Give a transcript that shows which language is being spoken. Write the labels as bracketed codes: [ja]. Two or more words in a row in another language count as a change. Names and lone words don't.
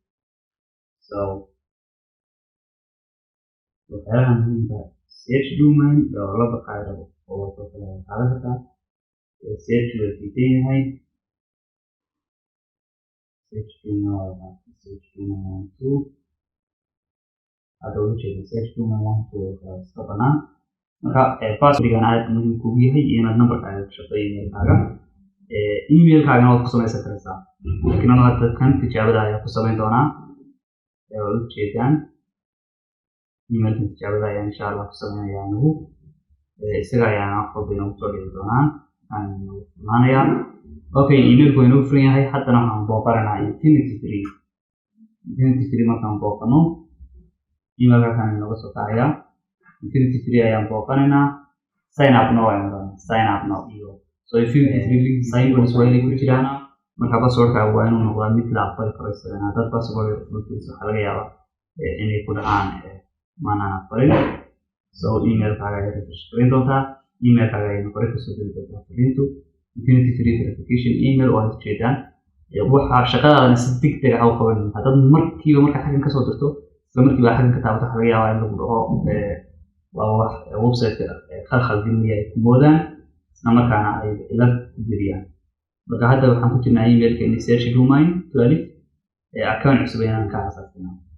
[so] waxyaalaha muhiimka [en] search domain [so] oo la baqaayo oo kale qaadan kartaa search waa diidan yahay [en] search domain [so] 2 [ar] هذا وجه [en] search domain [so] 1 iska banaan marka password-gan aad muhiim kugu yahay inaad number-kaaga ku shaqeeyo email-kaaga email-kaagana waad ku samaysan karaysaa laakiin anu hadda kan tijaabada ayaa ku samayn doonaa waad ujeedaan email-kan tijaabada ayaa insha allah ku samaynaya anigu isaga ayaana wax walba inoogu soo dhigi doonaan aan furnaanayaa okay email-ku waa inoogu furan yahay haddana waxaan booqanaynaa infinity free markaan booqano email-ka kan inooga soo kacayaa [en] infinity free [so] ayaan booqanaynaa [en] sign up now [so] ayaan doonaa [en] sign up now [so] iyo [en] infinity free link sign up [so] waa inay ku jiraan marka password-kaaga waa inuu noqdaa mid la aqbali karo isagana haddaad password fulkiisa waxaa laga yaabaa inay ku dhacaan maanaan aqbalin email-kaaga ayaad refresh garin doontaa email-kaaga ayayna kore kasoo geli doontaa fariintu [en] infinity free verification email [so] oo aad ujeedaan waxaa shaqadaadana si degdeg ah u qabanin haddaad markiiba markaa xaggan kasoo dirto isla markiiba xaggan ka taabato waxaa laga yaabaa in lagu dhaho waa wax website-ka khalkhal gelinayaa ay ku moodaan isla markaana ay cilad ku geliyaan marka hadda waxaan ku jirnaa email-keeni [en] search domain 12 account [so] cusub ayaan ka aasaasinaa